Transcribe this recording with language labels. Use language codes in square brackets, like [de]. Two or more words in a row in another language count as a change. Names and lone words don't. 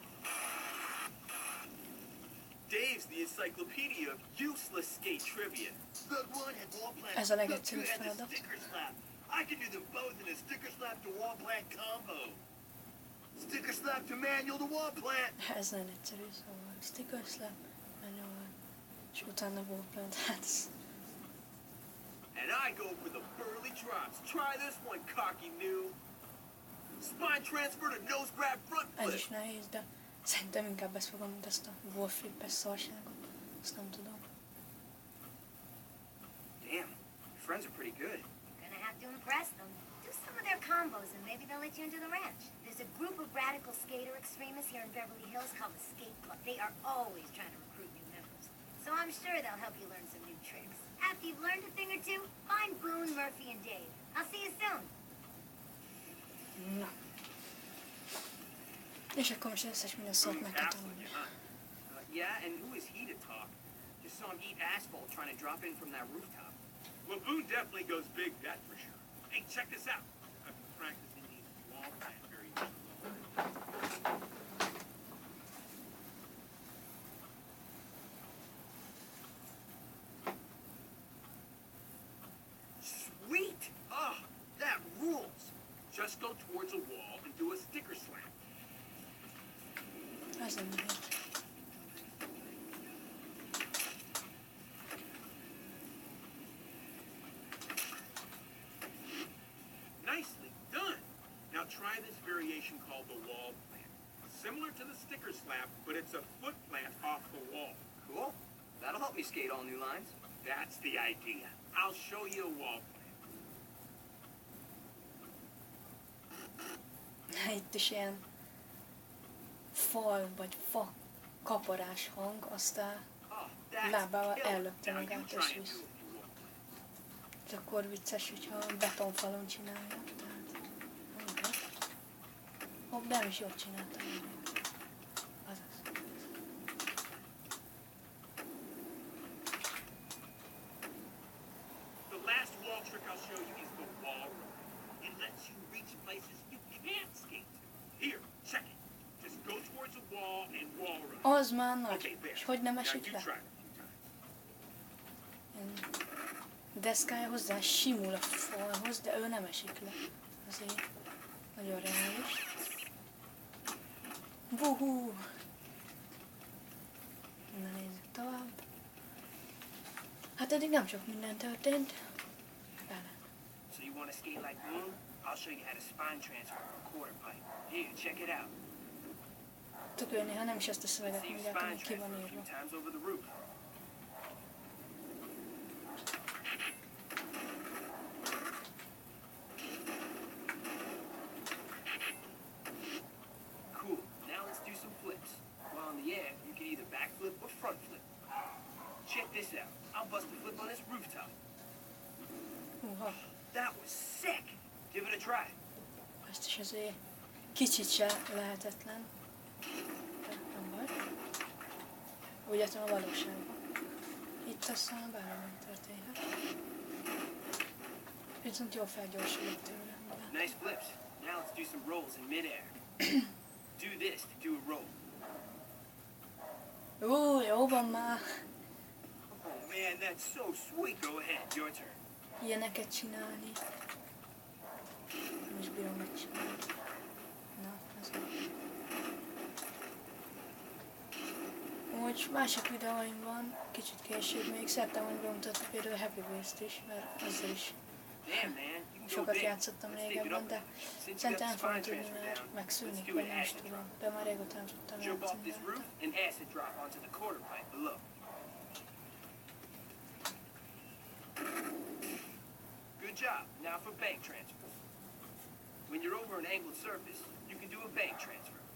[en] Dave's the encyclopedia of useless skate trivia. Thug one had wall plant. [hu] Ez a [en] Thug two [hu] legegyszerűbb [en] had the [hu] feladat. [en] sticker slap. I can do them both in a sticker slap to wall plant combo. Sticker slap to manual to wall plant. [hu] Ez nagyon egyszerű, szóval [en] sticker slap, [hu] manual, és utána wallplant. Hát [en] And I go for the burly drops. Try this one, cocky noob. Spine transfer to nose grab front [hu] ez [en] flip. [hu] is nehéz, de szerintem inkább ezt fogom, mint ezt a wallflip-es szarságot. Azt nem tudom. [en] Damn, your friends are pretty good. Gonna have to impress them. Do some of their combos and maybe they'll let you into the ranch. There's a group of radical skater extremists here in Beverly Hills called the Skate Club. They are always trying to recruit new members. So I'm sure they'll help you learn some new tricks. After you've learned a thing or two, find Boone, Murphy, and Dave. I'll see you soon. [hu] Na. És akkor most összes minden szót meg kell tanulni. [en] Yeah, and who is he to talk? Just saw him eat asphalt trying to drop in from that rooftop. Well, Boone definitely goes big, that's for sure. Hey, check this out. I've been practicing these wall plant very well. Sweet! Oh, that rules. Just go towards a wall and do a sticker slam. [hu] Ez nem nehéz. [en] Nicely done. Now try this variation called the wall plant. Similar to the sticker slap, but it's a foot plant off the wall. Cool. That'll help me skate all new lines. That's the idea. I'll show you a wall plant. [hu] Itt is ilyen fal vagy fa kaparás hang, aztán [en] Oh, that's [hu] lábával [en] killer. [hu] ellökte [en] Now you [hu] magát [en] try [hu] és [en] and do [hu] visz. [en] it if you want. [hu] És akkor vicces, hogyha betonfalon csinálja. Tehát, hopp, de nem is jól csináltam. Azaz. [en] The last wall trick I'll show you is the wall roll. It lets you reach places you can't skate. Here, check it. Just go towards a wall and wall roll. [hu] Az már nagy. [en] Okay, there. [hu] És hogy nem [en] Now [hu] esik [en] you [hu] le? [en] try it a few times. [hu] Ilyen deszkája hozzá simul a falhoz, de ő nem esik le. Azért nagyon reális. Vuhú! Na nézzük tovább. Hát eddig nem sok minden történt. Bele. [en] So you want to skate like Boone? I'll show you how to spine transfer from a quarter pipe. Here, check it out. [hu] Tök jó, néha nem is ezt a szöveget [en] See [hu] mondják, [en] spine [hu] ami ki van [en] transfer a few [hu] írva. [en] times over the roof. Cool. Now let's do some flips. While in the air, you can either backflip or front flip. Check this out. I'll bust a flip on this rooftop. [hu] Húha, [en] That was sick. Give it a try. [hu] ezt is azért kicsit se lehetetlen. De nem baj. Úgy értem a valóságban. Itt aztán bármi történhet. Viszont jól felgyorsulok tőle. De... [en] Nice flips. Now let's do some rolls in midair. Do this to do a roll. [hu] Jó van már. [en] Oh man, that's so sweet. Go ahead, your turn. [hu] Ilyeneket csinálni. Nem is bírom megcsinálni. Na, ez úgy másik videóim van, kicsit később még szerettem volna bemutatni például a Happy Wheels-t is, mert ezzel is [en] Damn, man, you can go [hu] sokat [en] big. [hu] játszottam [en] Let's take it [hu] régebben, [en] up. [hu] de [en] Since you got [hu] szerintem [en] the [hu] el fogom [en] spine [hu] tudni, [en] transfer [hu] mert [en] down, [hu] megszűnik, [en] let's do [hu] vagy [en] an [hu] nem is [en] acid [hu] tudom. [en] drop. [hu] De már régóta nem tudtam [en] Jump off [hu] játszani. [en] this roof and acid drop onto the quarter pipe below. Good job. Now for bank transfers. When you're over an angled surface, you can do a bank transfer.